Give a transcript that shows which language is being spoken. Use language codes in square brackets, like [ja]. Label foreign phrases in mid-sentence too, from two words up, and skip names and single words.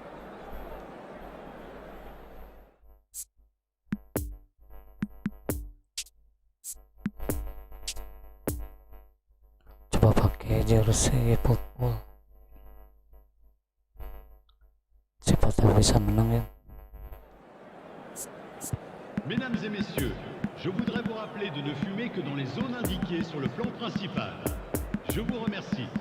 [id] Coba pakai jersey Efootball. Siapa tahu bisa menang ya. [fr] Mesdames et messieurs, je voudrais vous rappeler de ne fumer que dans les zones indiquées sur le plan principal. Je vous remercie.